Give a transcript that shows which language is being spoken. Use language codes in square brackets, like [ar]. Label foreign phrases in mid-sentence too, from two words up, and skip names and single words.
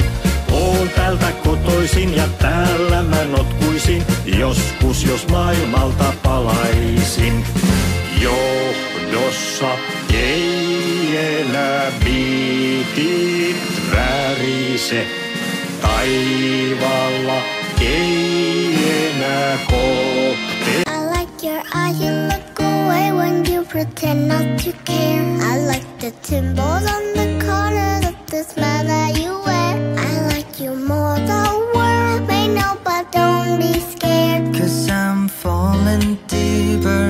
[fi] Oon täältä kotoisin ja täällä mä notkuisin, joskus jos maailmalta palaisin. Johdossa ei enää biitit värise, taivaalla ei enää kohte. [en] I like your eyes, you look away when you pretend not to care. I like the symbols on the corners of the smile that you wear. I like you more, the world may know, but don't be scared. 'Cause I'm falling deeper.